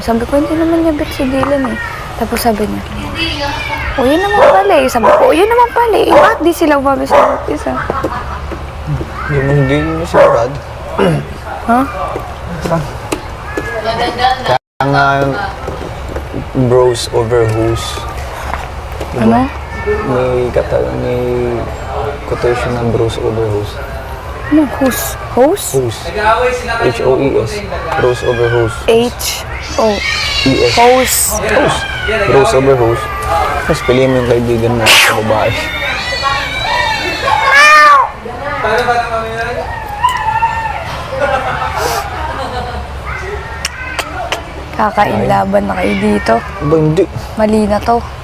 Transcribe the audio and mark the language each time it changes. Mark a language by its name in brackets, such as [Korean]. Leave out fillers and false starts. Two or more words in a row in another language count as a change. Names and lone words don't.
[Filipino] Sabi ko, hindi naman niya bet si Dylan eh. Tapos sabi niya, o yun naman pala eh. Sabi ko, o yun naman pala eh. Bakit di sila umabi sa isa? Hindi mo sigurado. Ha? Kaya nga, [English] bros over hoes. [Filipino] Ano? May quotation ng [English] bros over hoes. [Filipino] Ano? Host? Host? Hoes. Nag-aaway sila kayo. [English] H-O-E-S. Bros over hoes. H-O. E-S. [Filipino] Host. [English] Hoes. Bros over hoes. [Filipino] Tapos piliin mo yung kaibigan mo sa babae. Paano ba naman yun? Kakain laban na kayo dito. Ba, hindi. Mali na to.